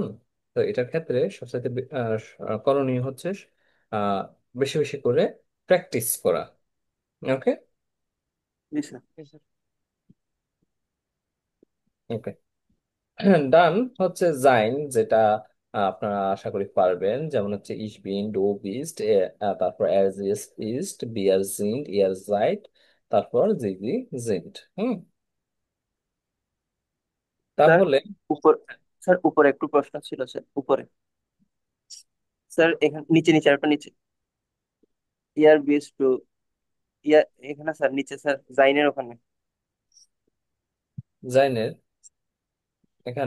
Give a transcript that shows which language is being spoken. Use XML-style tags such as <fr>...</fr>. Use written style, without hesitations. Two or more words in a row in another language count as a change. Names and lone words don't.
<bn>তো এটার ক্ষেত্রে সবচেয়ে করণীয় হচ্ছে আহ, বেশি বেশি করে প্র্যাকটিস করা।</bn> <en>ওকে।</en> <bn>জি স্যার। স্যার।</bn> <en>ওকে।</en> <bn>ডান হচ্ছে জাইন, যেটা আপনারা আশা করি পারবেন। যেমন হচ্ছে</bn> <de>ich bin, du bist,</de> <bn>তারপর</bn> <de>er ist ist, wir sind, ihr seid,</de> <bn>তারপর</bn> <de>sie sind।</de> <bn>হুম। স্যার তাহলে উপর, স্যার উপরে একটু প্রশ্ন ছিল স্যার উপরে। স্যার এখানে নিচে নিচে একটা নিচে, ইয়ার বিস টু, ইয়ার এখানে স্যার নিচে স্যার জাইনের ওখানে। জাইনের এখানে</bn>